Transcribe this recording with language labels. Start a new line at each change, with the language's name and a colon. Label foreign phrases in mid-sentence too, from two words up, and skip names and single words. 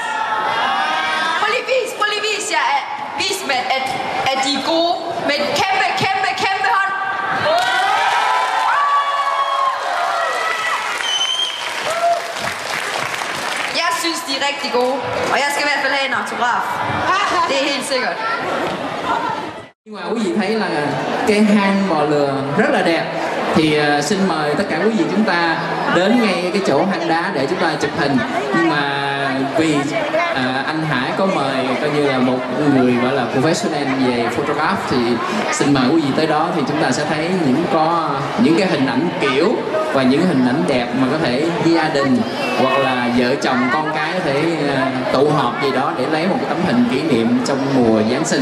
Danish: Prøv lige vis jer, vis dem, at de er gode. Med et kæmpe hånd. Jeg synes, de er rigtig gode. Og jeg skal i hvert fald have en autograf. Det er helt sikkert.
Vietnamese: Nhưng mà quý vị thấy là cái hang bò lừa rất là đẹp. Thì xin mời tất cả quý vị chúng ta đến ngay cái chỗ hang đá để chúng ta chụp hình. Nhưng mà vì anh Hải có mời coi như là một người gọi là professional về photograph, thì xin mời quý vị tới đó thì chúng ta sẽ thấy những cái hình ảnh kiểu và những hình ảnh đẹp mà có thể gia đình hoặc là vợ chồng con cái có thể tụ họp gì đó để lấy một cái tấm hình kỷ niệm trong mùa Giáng sinh.